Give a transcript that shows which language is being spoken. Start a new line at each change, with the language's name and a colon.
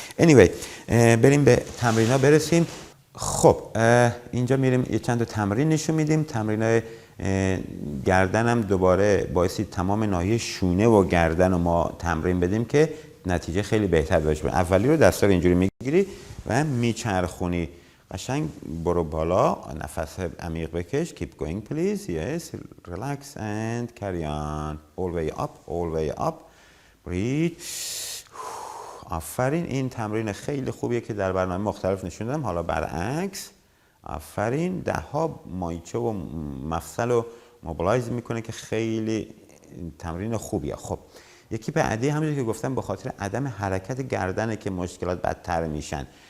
Persian: anyway بریم به تمرینا برسیم. خب اینجا میریم یه چند تا تمرین نشون میدیم. تمرینای گردن هم دوباره باعثی تمام ناحیه شونه و گردن رو ما تمرین بدیم که نتیجه خیلی بهتر باشه. اولی رو دستا رو اینجوری میگیری و میچرخونی، قشنگ برو بالا، نفس عمیق بکش.
English: keep going please, yes, relax and carry on, all way up, breathe.
Persian: آفرین. این تمرین خیلی خوبیه که در برنامه مختلف نشون دادم. حالا برعکس. آفرین. 10 مایچه و مفصل رو موبیلایز میکنه که خیلی تمرین خوبیه. خب یکی بعدی همونجوری که گفتم به خاطر عدم حرکت گردنه که مشکلات بدتر میشن.